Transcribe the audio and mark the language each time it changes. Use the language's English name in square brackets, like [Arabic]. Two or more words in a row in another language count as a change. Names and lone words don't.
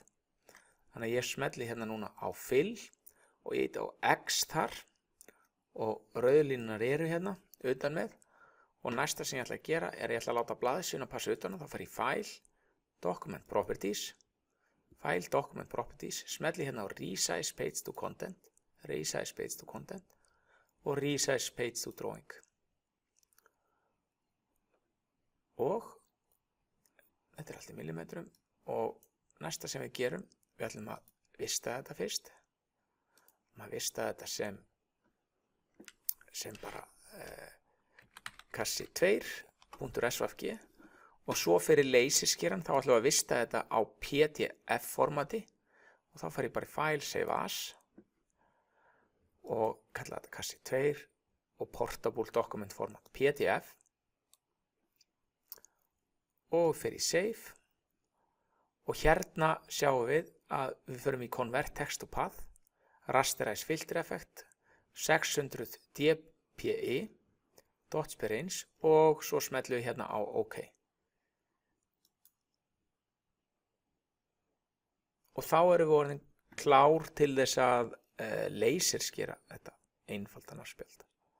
[Icelandic] Þannig að ég smelli hérna núna á Fill og ég heiti á X þar og rauðlínunar eru hérna utan með. Og næsta sem ég ætla að gera er að ég ætla að láta blaðsíðuna passa utan og þá fer ég [English] File, Document Properties, File, Document Properties, [Icelandic] smelli hérna á [English] Resize Page to Content, Resize Page to Content [Icelandic] og [English] Resize Page to Drawing. [Icelandic] Og þetta allt í millimetrum og næsta sem við gerum, við ætlum að vista þetta fyrst. Maður vista þetta sem bara kassi 2.svg og svo fyrir leysiskeran þá ætlum við að vista þetta á PDF formati og þá fer ég bara í [English] File, Save As [Icelandic] og kalla þetta kassi 2 og [English] Portable Document Format PDF. [Icelandic] Og fyrir í Save og hérna sjáum við að við förum í [English] Convert Text to Path, Rasterize Filter Effect, [Icelandic] 600 dpi, [English] dots per inch [Icelandic] og svo smellum við hérna á OK. Og þá erum við orðin klár til þess að laserskera þetta einfalda nafnspjald.